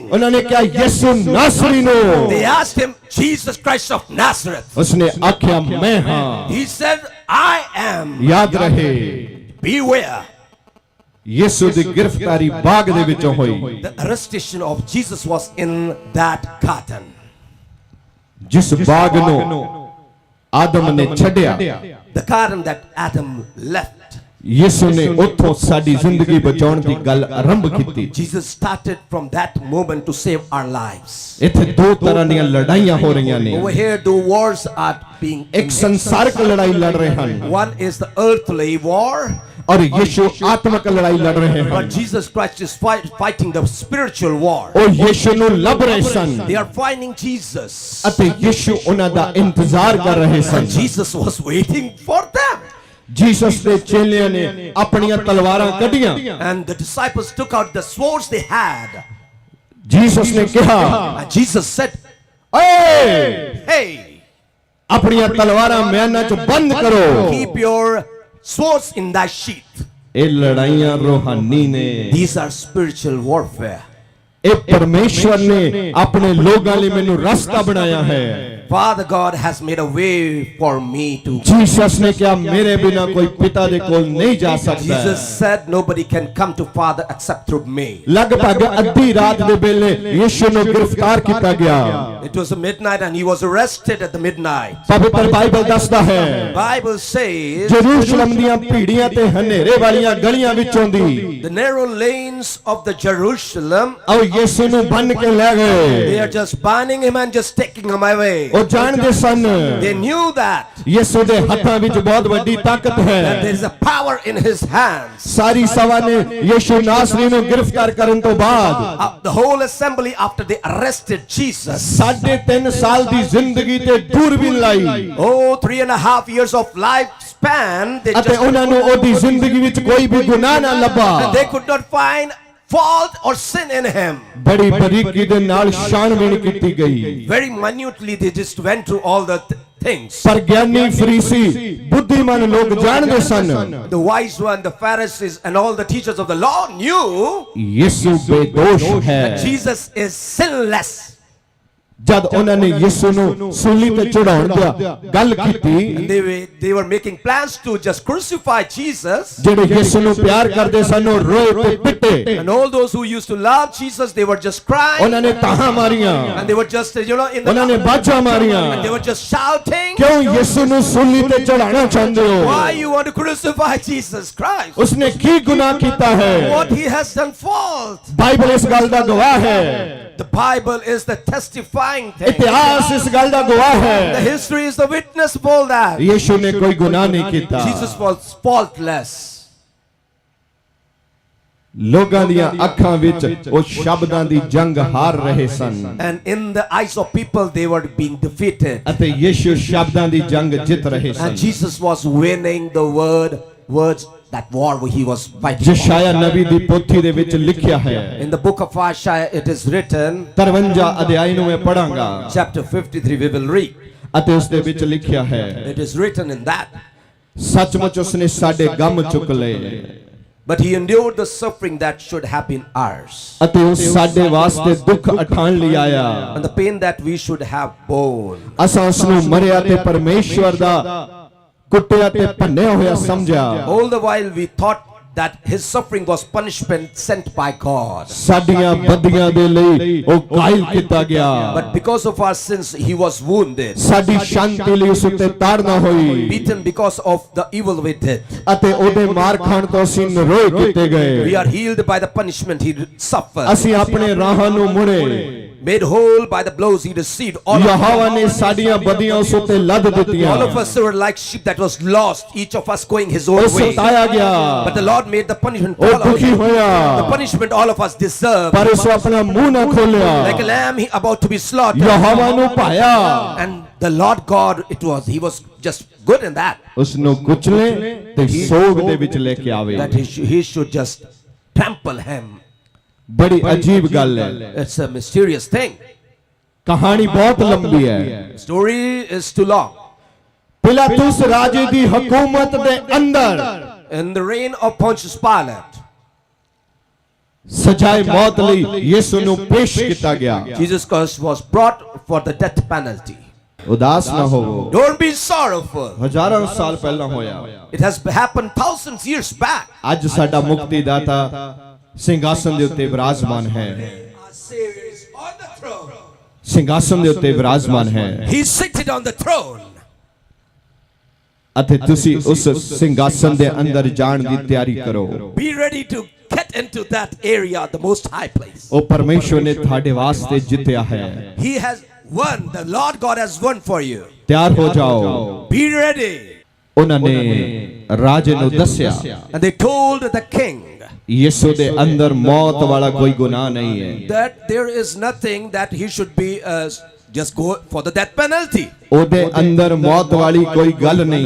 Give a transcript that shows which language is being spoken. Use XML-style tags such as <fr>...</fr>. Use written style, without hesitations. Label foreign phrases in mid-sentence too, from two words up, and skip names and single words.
<pa>ਉਹਨਾਂ ਨੇ ਕਿਹਾ ਯਿਸੂ ਨਾਸਰੀ ਨੂੰ</pa> <en>They asked him, Jesus Christ of Nazareth.</en> <pa>ਉਸਨੇ ਆਖਿਆ ਮੈਂ ਹਾਂ</pa> <en>He said, I am.</en> <pa>ਯਾਦ ਰਹੇ</pa> <en>Beware.</en> <pa>ਯਿਸੂ ਦੀ ਗ੍ਰਿਫਤਾਰੀ ਬਾਗ ਦੇ ਵਿੱਚੋਂ ਹੋਈ</pa> <en>The arrestation of Jesus was in that garden.</en> <pa>ਜਿਸ ਬਾਗ ਨੂੰ ਆਦਮ ਨੇ ਛੱਡਿਆ</pa> <en>The garden that Adam left.</en> <pa>ਯਿਸੂ ਨੇ ਉੱਥੋਂ ਸਾਡੀ ਜ਼ਿੰਦਗੀ ਬਚਾਉਣ ਦੀ ਗੱਲ ਆਰੰਭ ਕੀਤੀ</pa> <en>Jesus started from that moment to save our lives.</en> <pa>ਇੱਥੇ ਦੋ ਤਰ੍ਹਾਂ ਦੀਆਂ ਲੜਾਈਆਂ ਹੋ ਰਹੀਆਂ ਨੇ</pa> <en>Over here, the wars are being</en> <pa>ਇੱਕ ਸੰਸਾਰਿਕ ਲੜਾਈ ਲੜ ਰਹੇ ਹਨ</pa> <en>One is the earthly war,</en> <pa>ਔਰ ਯਿਸੂ ਆਤਮਿਕ ਲੜਾਈ ਲੜ ਰਹੇ ਹਨ</pa> <en>but Jesus Christ is fighting the spiritual war.</en> <pa>ਉਹ ਯਿਸੂ ਨੂੰ ਲੱਭ ਰਹੇ ਸਨ</pa> <en>They are finding Jesus.</en> <pa>ਅਤੇ ਯਿਸੂ ਉਹਨਾਂ ਦਾ ਇੰਤਜ਼ਾਰ ਕਰ ਰਹੇ ਸਨ</pa> <en>And Jesus was waiting for them.</en> <pa>ਜੀਸਸ ਦੇ ਚੇਲਿਆਂ ਨੇ ਆਪਣੀਆਂ ਤਲਵਾਰਾਂ ਕੱਢੀਆਂ</pa> <en>And the disciples took out the swords they had.</en> <pa>ਜੀਸਸ ਨੇ ਕਿਹਾ</pa> <en>And Jesus said,</en> <pa>ਓਏ</pa> <en>hey,</en> <pa>ਆਪਣੀਆਂ ਤਲਵਾਰਾਂ ਮਿਆਨਾਂ 'ਚ ਬੰਦ ਕਰੋ</pa> <en>keep your swords in thy sheath.</en> <pa>ਇਹ ਲੜਾਈਆਂ ਰੂਹਾਨੀ ਨੇ</pa> <en>These are spiritual warfare.</en> <pa>ਇਹ ਪਰਮੇਸ਼ਵਰ ਨੇ ਆਪਣੇ ਲੋਕਾਂ ਲਈ ਮੈਨੂੰ ਰਸਤਾ ਬਣਾਇਆ ਹੈ</pa> <en>Father God has made a way for me to.</en> <pa>ਜੀਸਸ ਨੇ ਕਿਹਾ ਮੇਰੇ ਬਿਨਾ ਕੋਈ ਪਿਤਾ ਦੇ ਕੋਲ ਨਹੀਂ ਜਾ ਸਕਦਾ</pa> <en>Jesus said nobody can come to Father except through me.</en> <pa>ਲਗਭਗ ਅੱਧੀ ਰਾਤ ਦੇ ਵੇਲੇ ਯਿਸੂ ਨੂੰ ਗ੍ਰਿਫਤਾਰ ਕੀਤਾ ਗਿਆ</pa> <en>It was midnight and he was arrested at the midnight.</en> <pa>ਪਵਿੱਤਰ ਬਾਈਬਲ ਦੱਸਦਾ ਹੈ</pa> <en>Bible says</en> <pa>ਜਰੂਸ਼ਲਮ ਦੀਆਂ ਭੀੜੀਆਂ ਤੇ ਹਨੇਰੇ ਵਾਲੀਆਂ ਗਲੀਆਂ ਵਿੱਚੋਂ ਦੀ</pa> <en>the narrow lanes of the Jerusalem,</en> <pa>ਉਹ ਯਿਸੂ ਨੂੰ ਬੰਨ ਕੇ ਲੈ ਗਏ</pa> <en>they are just binding him and just taking him away.</en> <pa>ਉਹ ਜਾਣਦੇ ਸਨ</pa> <en>They knew that</en> <pa>ਯਿਸੂ ਦੇ ਹੱਥਾਂ ਵਿੱਚ ਬਹੁਤ ਵੱਡੀ ਤਾਕਤ</pa> <en>there</en> <pa>ਹੈ</pa> <en>is a power in his hands.</en> <pa>ਸਾਰੀ ਸਭਾ ਨੇ ਯਿਸੂ ਨਾਸਰੀ ਨੂੰ ਗ੍ਰਿਫਤਾਰ ਕਰਨ ਤੋਂ ਬਾਅਦ</pa> <en>The whole assembly, after they arrested Jesus,</en> <pa>3.5 ਸਾਲ ਦੀ ਜ਼ਿੰਦਗੀ ਤੇ ਦੂਰਬੀਨ ਲਾਈ</pa> <en>3.5 years of lifespan, they</en> <pa>ਅਤੇ ਉਹਨਾਂ ਨੂੰ ਉਹਦੀ ਜ਼ਿੰਦਗੀ ਵਿੱਚ ਕੋਈ ਵੀ ਗੁਨਾਹ ਨਾ ਲੱਭਾ</pa> <en>they could not find fault or sin in him.</en> <pa>ਬੜੀ ਬਰੀਕੀ ਦੇ ਨਾਲ ਛਾਣਬੀਣ ਕੀਤੀ ਗਈ</pa> <en>Very minutely they just went through all the things.</en> <pa>ਪਰ ਗਿਆਨੀ ਫਰੀਸੀ ਬੁੱਧੀਮਾਨ ਲੋਕ ਜਾਣਦੇ ਸਨ</pa> <en>The wise one, the Pharisees and all the teachers of the law knew</en> <pa>ਯਿਸੂ ਬੇਦੋਸ਼ ਹੈ</pa> <en>that Jesus is sinless.</en> <pa>ਜਦ ਉਹਨਾਂ ਨੇ ਯਿਸੂ ਨੂੰ ਸੂਲੀ ਤੇ ਚੜਾਉਣ ਦੀ ਗੱਲ ਕੀਤੀ</pa> <en>They were making plans to just crucify Jesus.</en> <pa>ਜਿਹੜੇ ਯਿਸੂ ਨੂੰ ਪਿਆਰ ਕਰਦੇ ਸਨ ਉਹ ਰੋਏ ਤੇ ਪਿੱਟੇ</pa> <en>And all those who used to love Jesus, they were just crying.</en> <pa>ਉਹਨਾਂ ਨੇ ਤਾਹਾਂ ਮਾਰੀਆਂ</pa> <en>And they were just, in</en> <pa>ਉਹਨਾਂ ਨੇ</pa> <en>the...</en> <pa>ਬਾਜਾਂ ਮਾਰੀਆਂ</pa> <en>And they were just shouting.</en> <pa>ਕਿਉਂ ਯਿਸੂ ਨੂੰ ਸੂਲੀ ਤੇ ਚੜਾਉਣਾ ਚਾਹੁੰਦੇ ਹੋ</pa> <en>Why you want to crucify Jesus Christ?</en> <pa>ਉਸਨੇ ਕੀ ਗੁਨਾਹ ਕੀਤਾ ਹੈ</pa> <en>What he has done fault.</en> <pa>ਬਾਈਬਲ ਇਸ ਗੱਲ ਦਾ ਗਵਾਹ ਹੈ</pa> <en>The Bible is the testifying thing.</en> <pa>ਇਤਿਹਾਸ ਇਸ ਗੱਲ ਦਾ ਗਵਾਹ</pa> <en>The</en> <pa>ਹੈ</pa> <en>history is the witness of all that.</en> <pa>ਯਿਸੂ ਨੇ ਕੋਈ ਗੁਨਾਹ ਨਹੀਂ ਕੀਤਾ</pa> <en>Jesus was faultless.</en> <pa>ਲੋਕਾਂ ਦੀਆਂ ਅੱਖਾਂ ਵਿੱਚ ਉਹ ਸ਼ਬਦਾਂ ਦੀ ਜੰਗ ਹਾਰ ਰਹੇ ਸਨ</pa> <en>And in the eyes of people, they were being defeated.</en> <pa>ਅਤੇ ਯਿਸੂ ਸ਼ਬਦਾਂ ਦੀ ਜੰਗ ਜਿੱਤ ਰਹੇ ਸਨ</pa> <en>And Jesus was winning the words, that war he was fighting.</en> <pa>ਯਸ਼ਾਇਆ ਨਬੀ ਦੀ ਪੋਥੀ ਦੇ ਵਿੱਚ ਲਿਖਿਆ ਹੈ</pa> <en>In the book of Isaiah, it is written,</en> <pa>53 ਅਧਿਆਇ ਨੂੰ ਮੈਂ ਪੜਾਂਗਾ</pa> <en>chapter 53, we will read.</en> <pa>ਅਤੇ ਉਸ ਦੇ ਵਿੱਚ ਲਿਖਿਆ ਹੈ</pa> <en>It is written in that,</en> <pa>ਸੱਚਮੁੱਚ ਉਸਨੇ ਸਾਡੇ ਗਮ ਚੁੱਕ ਲਏ</pa> <en>but he endured the suffering that should have been ours,</en> <pa>ਅਤੇ ਉਹ ਸਾਡੇ ਵਾਸਤੇ ਦੁੱਖ ਉਠਾਉਣ ਲਈ ਆਇਆ</pa> <en>and the pain that we should have borne.</en> <pa>ਅਸਾਂ ਉਸ ਨੂੰ ਮਰਿਆ ਤੇ ਪਰਮੇਸ਼ਵਰ ਦਾ ਕੁੱਟਿਆ ਤੇ ਭੰਨਿਆ ਹੋਇਆ ਸਮਝਿਆ</pa> <en>All the while we thought that his suffering was punishment sent by God.</en> <pa>ਸਾਡੀਆਂ ਬਦੀਆਂ ਦੇ ਲਈ ਉਹ ਕਾਇਲ ਕੀਤਾ ਗਿਆ</pa> <en>But because of our sins, he was wounded,</en> <pa>ਸਾਡੀ ਸ਼ਾਂਤੀ ਲਈ ਉਸ ਉੱਤੇ ਤਾੜਨਾ ਹੋਈ</pa> <en>beaten because of the evil we did.</en> <pa>ਅਤੇ ਉਹਦੇ ਮਾਰ ਖਾਣ ਤੋਂ ਅਸੀਂ ਨਿਰੋਏ ਕੀਤੇ</pa> <en>We</en> <pa>ਗਏ</pa> <en>are healed by the punishment he suffered.</en> <pa>ਅਸੀਂ ਆਪਣੇ ਰਾਹਾਂ ਨੂੰ ਮੁੜੇ</pa> <en>made whole by the blows he received. All</en> <pa>ਯਹੋਵਾ ਨੇ ਸਾਡੀਆਂ ਬਦੀਆਂ ਉਸ ਉੱਤੇ ਲੱਦ ਦਿੱਤੀਆਂ</pa> <en>of us were like sheep that was lost, each of us going his own</en> <pa>ਉਹ</pa> <en>way.</en> <pa>ਸਤਾਇਆ ਗਿਆ</pa> <en>But the Lord made the punishment</en> <pa>ਉਹ</pa> <en>fall out.</en> <pa>ਦੁਖੀ ਹੋਇਆ</pa> <en>The punishment all of us deserve.</en> <pa>ਪਰ ਉਸ ਆਪਣਾ ਮੂੰਹ ਨਾ ਖੋਲਿਆ</pa> <en>Like a lamb he about to be slaughtered.</en> <pa>ਯਹੋਵਾ ਨੂੰ ਭਾਇਆ</pa> <en>And the Lord God, he was just good in that.</en> <pa>ਉਸ ਨੂੰ ਕੁਚਲੇ ਤੇ ਸੋਗ ਦੇ ਵਿੱਚ ਲੈ ਕੇ ਆਵੇ</pa> <en>That he should just trample him.</en> <pa>ਬੜੀ ਅਜੀਬ ਗੱਲ ਹੈ</pa> <en>It's a mysterious thing.</en> <pa>ਕਹਾਣੀ ਬਹੁਤ ਲੰਬੀ ਹੈ</pa> <en>Story is too long.</en> <pa>ਪਿਲਾਤੁਸ ਰਾਜੇ ਦੀ ਹਕੂਮਤ ਦੇ ਅੰਦਰ</pa> <en>In the reign of Pontius Pilate,</en> <pa>ਸਜ਼ਾਏ ਮੌਤ ਲਈ ਯਿਸੂ ਨੂੰ ਪੇਸ਼ ਕੀਤਾ ਗਿਆ</pa> <en>Jesus Christ was brought for the death penalty.</en> <pa>ਉਦਾਸ ਨਾ ਹੋਵੋ</pa> <en>Don't be sorrowful.</en> <pa>ਹਜ਼ਾਰਾਂ ਸਾਲ ਪਹਿਲਾਂ ਹੋਇਆ</pa> <en>It has happened thousands years back.</en> <pa>ਅੱਜ ਸਾਡਾ ਮੁਕਤੀਦਾਤਾ ਸਿੰਘਾਸਨ ਦੇ ਉੱਤੇ ਵਿਰਾਜਮਾਨ ਹੈ</pa> <en>Our Savior is on the throne.</en> <pa>ਸਿੰਘਾਸਨ ਦੇ ਉੱਤੇ ਵਿਰਾਜਮਾਨ ਹੈ</pa> <en>He's seated on the throne.</en> <pa>ਅਤੇ ਤੁਸੀਂ ਉਸ ਸਿੰਘਾਸਨ ਦੇ ਅੰਦਰ ਜਾਣ ਦੀ ਤਿਆਰੀ ਕਰੋ</pa> <en>Be ready to get into that area, the most high place.</en> <pa>ਉਹ ਪਰਮੇਸ਼ਵਰ ਨੇ ਤੁਹਾਡੇ ਵਾਸਤੇ ਜਿੱਤਿਆ ਹੈ</pa> <en>He has won. The Lord God has won for you.</en> <pa>ਤਿਆਰ ਹੋ ਜਾਓ</pa> <en>Be ready.</en> <pa>ਉਹਨਾਂ ਨੇ ਰਾਜੇ ਨੂੰ ਦੱਸਿਆ</pa> <en>And they told the king</en> <pa>ਯਿਸੂ ਦੇ ਅੰਦਰ ਮੌਤ ਵਾਲਾ ਕੋਈ ਗੁਨਾਹ ਨਹੀਂ ਹੈ</pa> <en>that there is nothing that he should be just go for the death penalty.</en> <pa>ਉਹਦੇ ਅੰਦਰ ਮੌਤ ਵਾਲੀ ਕੋਈ ਗੱਲ ਨਹੀਂ</pa>